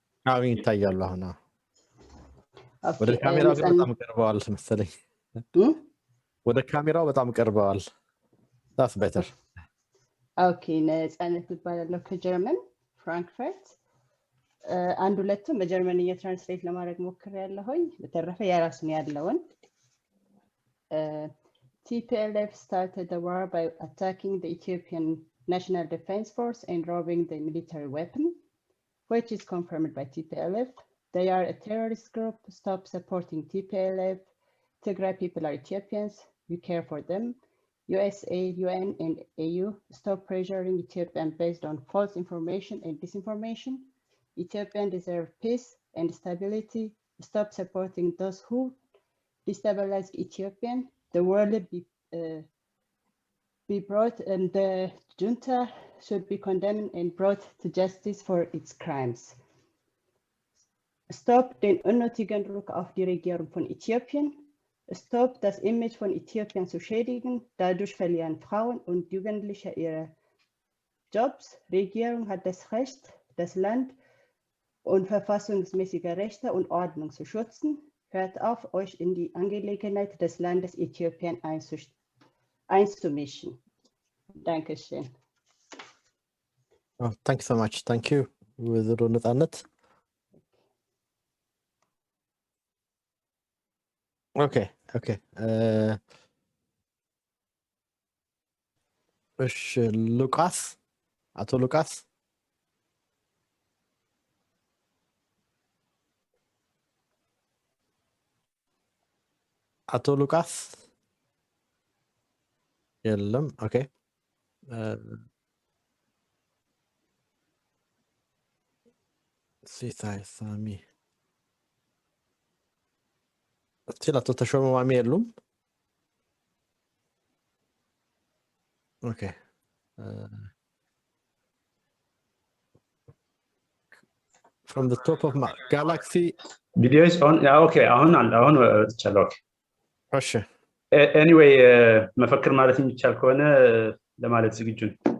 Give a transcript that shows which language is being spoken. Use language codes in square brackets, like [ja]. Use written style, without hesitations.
[am] አሁን ይታያል አሁን ወደ ካሜራው በጣም ቀርበዋል መሰለኝ ወደ ካሜራው በጣም ቀርበዋል [en] that's better [am] ኦኬ ነፃነት ይባላል ከጀርመን ፍራንክፈርት አንድ ሁለቱም በጀርመንኛ ትራንስሌት ለማድረግ ሞክሬያለሁኝ በተረፈ ያራስን ያለውን [en] TPLF started the war by attacking the Ethiopian National Defense Force and robbing the military weapon, which is confirmed by TPLF. They are a terrorist group. Stop supporting TPLF. Tigray people are Ethiopians. We care for them. USA, UN, and AU stop pressuring Ethiopian based on false information and disinformation. Ethiopians deserve peace and stability. Stop supporting those who destabilize Ethiopian. The world be brought and the junta should be condemned and brought to justice for its crimes. [de] Stop den unnötigen Druck auf die Regierung von Äthiopien. Stop das Image von Äthiopien zu schädigen. Dadurch verlieren Frauen und Jugendliche ihre Jobs. Regierung hat das Recht, das Land und verfassungsmäßige Rechte und Ordnung zu schützen. Hört auf, euch in die Angelegenheit des Landes Äthiopien einzumischen. Dankeschön. [en] Oh, thank you so much. Thank you. [am] ወይዘሮ ነፃነት Okay. እሺ ሉቃስ አቶ ሉቃስ አቶ ሉቃስ የለም ኦኬ ሲሳይ ሳሚ ስቲል አቶ ተሾመ ማሚ የሉም ኦኬ [en] from the top of my galaxy video is on yeah okay [am] አሁን ቻለው እሺ anyway መፈክር ማለት የሚቻል ከሆነ ለማለት ዝግጁ ነኝ